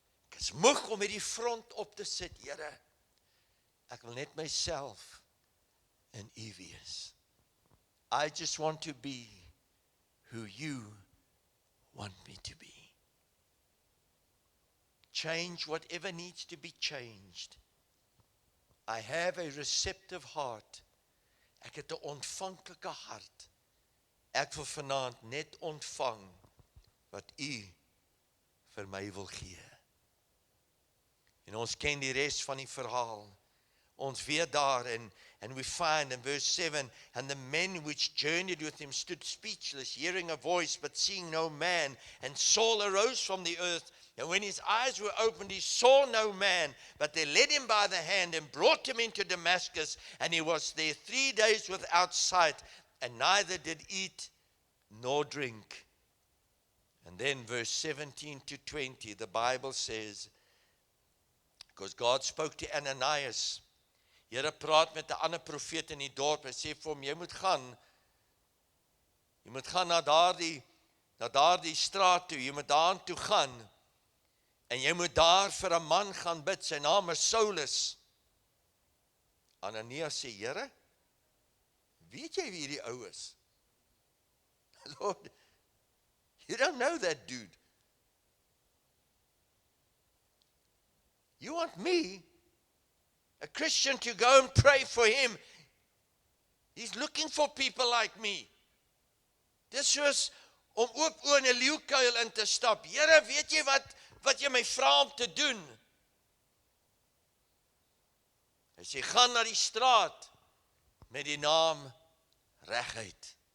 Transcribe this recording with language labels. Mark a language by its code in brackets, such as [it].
[af] Ek is moeg om met die front op te sit, Here. Ek wil net myself in U wees. [en] I just want to be who you want me to be. Change whatever needs to be changed. I have a receptive heart. [af] Ek het 'n ontvanklike hart. Ek wil vanaand net ontvang wat U vir my wil gee. En ons ken die res van die verhaal. Ons weet daar, [en] and we find in verse 7, and the men which journeyed with him stood speechless, hearing a voice, but seeing no man. And Saul arose from the earth, And when his eyes were opened, he saw no man, but they led him by the hand and brought him into Damascus, and he was there 3 days without sight, and neither did eat nor drink. And then verse 17 to 20, the Bible says, because God spoke to Ananias, [af] Here praat met 'n ander profeet in die dorp, hy sê vir hom, jy moet gaan na daardie straat toe, jy moet daartoe gaan, en jy moet daar vir 'n man gaan bid, sy naam is Saulus. Ananias sê, Here, weet jy wie die ou is? [en] Lord, you don't know that dude. You want me, a Christian, to go and pray for him? He's looking for people like me. [af] Dis soos om oop oë in 'n leeukuil in te stap. Here, weet jy wat jy my vra om te doen? Hy sê, gaan na die straat met die naam Regheid.